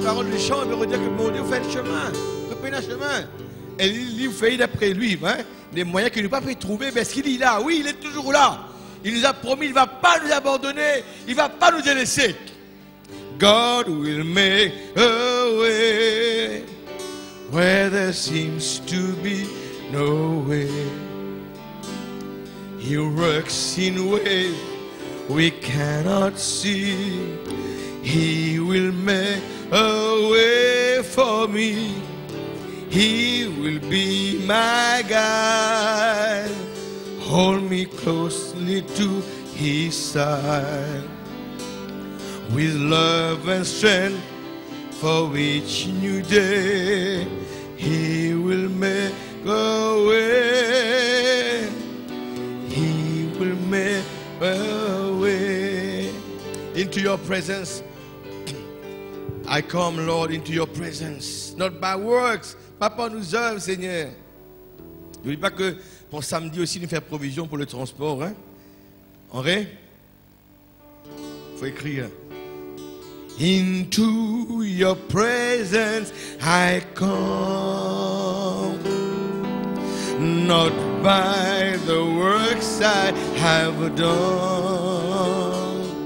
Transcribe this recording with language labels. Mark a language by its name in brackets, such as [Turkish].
[French] Le chant veut dire que mon Dieu fait le chemin, reprenez un chemin. Et il fait d'après lui, hein, des moyens qu'il n'a pas pu trouver, mais est-ce qu'il est là? Oui, il est toujours là. Il nous a promis, il ne va pas nous abandonner, il ne va pas nous délaisser. [English] God will make a way where there seems to be no way. He works in ways we cannot see. He will make a way for me. He will be my guide. Hold me closely to his side. With love and strength for each new day. He will make a way. He will make a way. Into your presence I come, Lord, into your presence. Not by works, [French] pas par nos œuvres, Seigneur. N'oublie pas que pour samedi aussi, nous faire provision pour le transport. Hein? Henri? Il faut écrire. [English] Into your presence I come. Not by the works I have done.